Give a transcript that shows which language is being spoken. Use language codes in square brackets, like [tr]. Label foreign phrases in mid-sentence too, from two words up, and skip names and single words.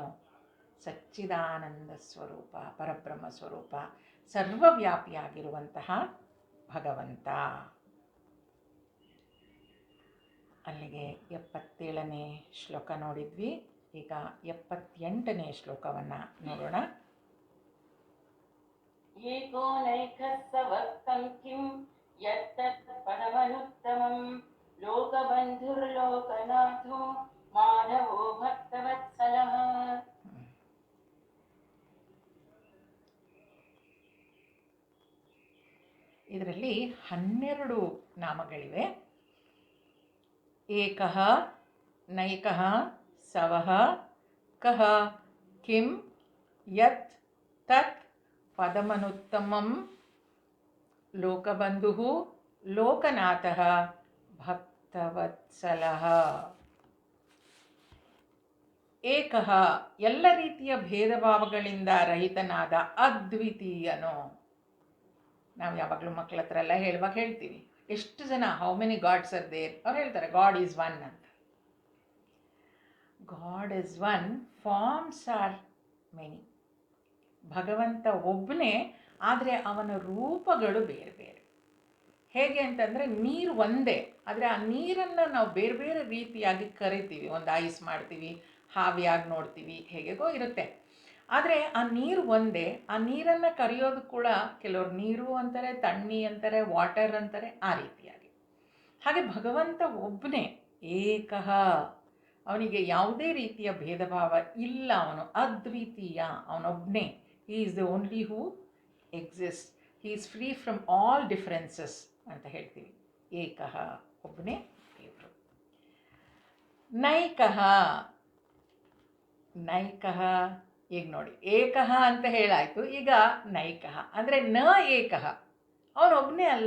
[kn] ಸಚ್ಚಿದಾನಂದ ಸ್ವರೂಪ, ಪರಬ್ರಹ್ಮ ಸ್ವರೂಪ, ಸರ್ವವ್ಯಾಪಿಯಾಗಿರುವಂತಹ ಭಗವಂತ. ಅಲ್ಲಿಗೆ 77ನೇ ಶ್ಲೋಕ ನೋಡಿದ್ವಿ. ಈಗ 78ನೇ ಶ್ಲೋಕವನ್ನು ನೋಡೋಣ. [sa] ಏಕೋ ನೈಕಸ್ಸ ವಕ್ತಂ ಕಿಂ यत्तत् पदमनुत्तमं लोकबन्धुर्लोकनाथो माधवो भक्तवत्सलः. [kn] ಇದರಲ್ಲಿ 12 ನಾಮಗಳಿವೆ. [sa] ಏಕಃ, ನೈಕಃ, ಸವಃ, ಕಃ, ಕಿಂ, ಯತ್, ತತ್, ಪದಮನುತ್ತಮಂ, ಲೋಕಬಂಧುಃ, ಲೋಕನಾಥಃ, ಭಕ್ತವತ್ಸಲಃ. [kn] ಏಕಃ, ಎಲ್ಲ ರೀತಿಯ ಭೇದ ಭಾವಗಳಿಂದ ರಹಿತನಾದ ಅದ್ವಿತೀಯನು. ನಾವು ಯಾವಾಗಲೂ ಮಕ್ಕಳ ಹತ್ರ ಎಲ್ಲ ಹೇಳುವಾಗ ಹೇಳ್ತೀವಿ, ಎಷ್ಟು ಜನ, [en] How many gods are there? [kn] ಅವ್ರು ಹೇಳ್ತಾರೆ [en] God is one ಅಂತ. God is one, forms are many. [kn] ಭಗವಂತ ಒಬ್ಬನೇ, ಆದರೆ ಅವನ ರೂಪಗಳು ಬೇರೆ ಬೇರೆ. ಹೇಗೆ ಅಂತಂದರೆ ನೀರು ಒಂದೇ, ಆದರೆ ಆ ನೀರನ್ನು ನಾವು ಬೇರೆ ಬೇರೆ ರೀತಿಯಾಗಿ ಕರಿತೀವಿ. ಒಂದು ಐಸ್ ಮಾಡ್ತೀವಿ, ಹಾವಿಯಾಗಿ ನೋಡ್ತೀವಿ, ಹೇಗೆಗೋ ಇರುತ್ತೆ. ಆದರೆ ಆ ನೀರು ಒಂದೇ. ಆ ನೀರನ್ನು ಕರೆಯೋದು ಕೂಡ ಕೆಲವರು ನೀರು ಅಂತಾರೆ, ತಣ್ಣಿ ಅಂತಾರೆ, ವಾಟರ್ ಅಂತಾರೆ, ಆ ರೀತಿಯಾಗಿ. ಹಾಗೆ ಭಗವಂತ ಒಬ್ಬನೇ, ಏಕಃ, ಅವನಿಗೆ ಯಾವುದೇ ರೀತಿಯ ಭೇದ ಭಾವ ಇಲ್ಲ. ಅವನು ಅದ್ವಿತೀಯ, ಅವನೊಬ್ಬನೇ. [en] He is the only who exist. He is free from all differences [kn] ಅಂತ ಹೇಳ್ತೀವಿ. ಏಕಃ, ಒಬ್ಬನೇ ದೇವರು. ನೈಕಃ, ನೈಕಃ, ಈಗ ನೋಡಿ, ಏಕಃ ಅಂತ ಹೇಳಾಯಿತು, ಈಗ ನೈಕಃ ಅಂದರೆ [sa] ನ ಏಕಃ, [kn] ಅವನೊಬ್ಬನೇ ಅಲ್ಲ.